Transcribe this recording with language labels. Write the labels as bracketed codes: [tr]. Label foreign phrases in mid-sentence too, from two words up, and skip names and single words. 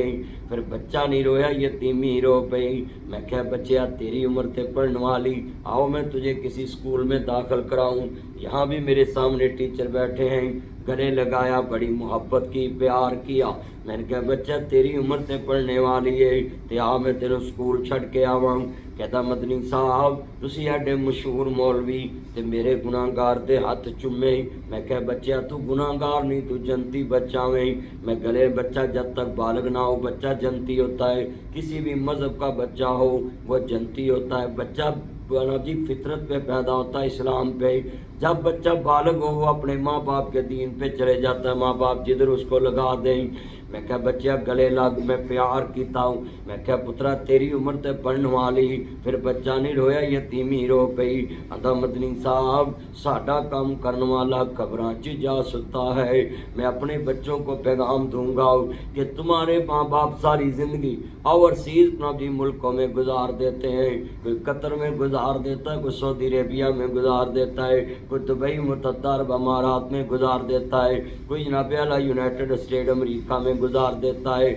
[pa] پھر بچہ نہیں رویا، یتیمی رو پئی۔ میں کہا بچیا تیری عمر تے پڑھنے والی، [ur] آؤ میں تجھے کسی اسکول میں داخل کراؤں۔ یہاں بھی میرے سامنے ٹیچر بیٹھے ہیں، گلے لگایا، بڑی محبت کی، پیار کیا۔ [pa] میں نے کہا بچہ تیری عمر تے پڑھنے والی ہے تے آ میں تیرے اسکول چھڑ کے آواں۔ کہتا مدنی صاحب تسی ایڈے مشہور مولوی تے میرے گناہگار دے ہاتھ چومے۔ میں کہا بچہ تو گناہگار نہیں، تو جنتی بچہ میں۔ [ur] میں گلے بچہ جب تک بالغ نہ ہو بچہ جنتی ہوتا ہے، کسی بھی مذہب کا بچہ ہو وہ جنتی ہوتا ہے۔ بچہ جی فطرت پہ پیدا ہوتا ہے، اسلام پہ۔ جب بچہ بالغ ہو وہ اپنے ماں باپ کے دین پہ چلے جاتا ہے، ماں باپ جدھر اس کو لگا دیں۔ [pa] میں کہا بچہ گلے لگ، میں پیار کیتا ہوں۔ میں کہا پترا تیری عمر تے پڑھنے والی، پھر بچہ نہیں رویا، یتیمی رو پئی۔ آندا مدنی صاحب ساڈا کام کرنے والا قبراں چ جا ستا ہے۔ [ur] میں اپنے بچوں کو پیغام دوں گا کہ تمہارے ماں باپ ساری زندگی اوورسیز بھی ملکوں میں گزار دیتے ہیں، کوئی قطر میں گزار دیتا ہے، کوئی سعودی عربیہ میں گزار دیتا ہے، کوئی دبئی متحدہ عرب امارات میں گزار دیتا ہے، کوئی جناب اعلیٰ یونائٹڈ اسٹیٹ امریکہ میں گزار دیتا ہے۔